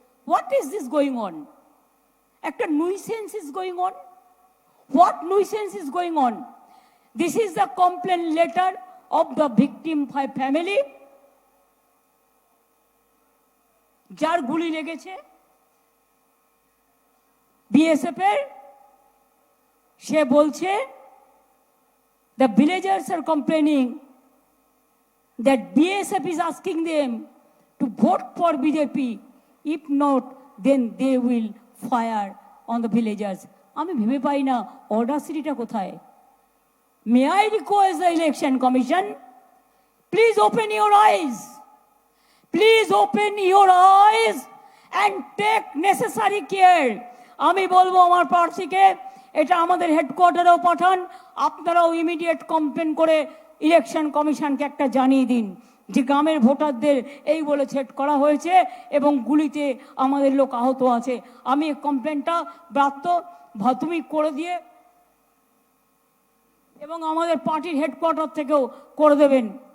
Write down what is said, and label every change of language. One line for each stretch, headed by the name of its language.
English: What is this going on? একটা nuisance is going on. What nuisance is going on? This is the complain letter of the victim family,
Bangla: যার গুলি লেগেছে BSF এর। সে বলছে
English: the villagers are complaining that BSF is asking them to vote for BJP. If not, then they will fire on the villagers.
Bangla: আমি ভেবে পাই না অডাসিটিটা কোথায়।
English: May I request the election commission, please open your eyes. Please open your eyes and take necessary care.
Bangla: আমি বলবো আমার প্রার্থীকে এটা আমাদের হেডকোয়ার্টারেও পাঠান, আপনারাও ইমিডিয়েট কমপ্লেন করে ইলেকশন কমিশনকে একটা জানিয়ে দিন যে গ্রামের ভোটারদের এই বলে ছেট করা হয়েছে এবং গুলিতে আমাদের লোক আহত আছে। আমি এই কমপ্লেনটা ব্রাত্য তুমি করে দিয়ে এবং আমাদের পার্টির হেডকোয়ার্টার থেকেও করে দেবেন।